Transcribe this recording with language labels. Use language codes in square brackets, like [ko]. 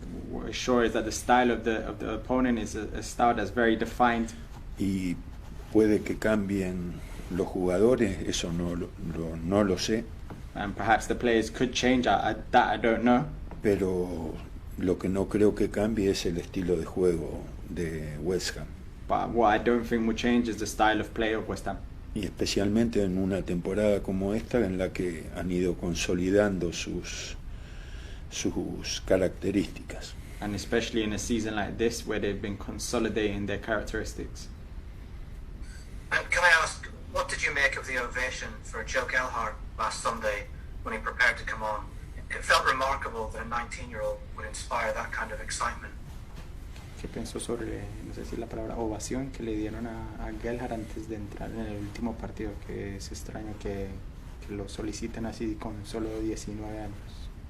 [en] What is sure is that the style of the opponent is a style that's very defined. [es] Y puede que cambien los jugadores, eso no lo sé. [en] And perhaps the players could change. That I don't know. [es] Pero lo que no creo que cambie es el estilo de juego de West Ham. [en] But what I don't think will change is the style of play of West Ham. [es] Y especialmente en una temporada como esta en la que han ido consolidando sus características. [en] And especially in a season like this where they've been consolidating their characteristics. And can I ask, what did you make of the ovation for Joe Gelhardt last Sunday when he prepared to come on? It felt remarkable that a 19-year-old would inspire that kind of excitement. [es] ¿Qué pensó sobre, no sé si la palabra ovación que le dieron a Gelhardt antes de entrar en el último partido? Que es extraño que lo soliciten así con solo 19 años.